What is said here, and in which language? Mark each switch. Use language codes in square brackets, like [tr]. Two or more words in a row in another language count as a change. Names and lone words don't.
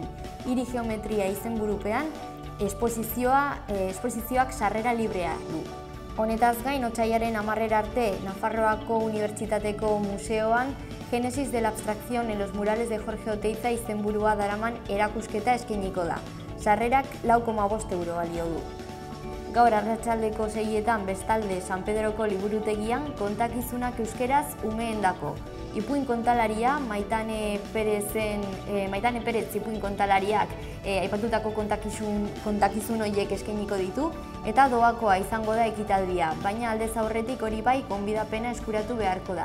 [eu] Hiri geometria izenburupean esposizioak sarrera librea du. Honetaz gain, otsailaren 10 arte Nafarroako Unibertsitateko Museoan Génesis de la abstracción en los murales de Jorge Oteiza izenburua daraman erakusketa eskainiko da. Sarrerak 4,5 euro balio du. Gaur arratsaldeko 6etan bestalde San Pedroko liburutegian kontakizunak euskeraz umeendako. Ipuin kontalaria, Maitane Perez ipuin kontalariak aipatutako kontakizun horiek eskainiko ditu eta doakoa izango da ekitaldia, baina aldez aurretik hori bai gonbidapena eskuratu beharko da.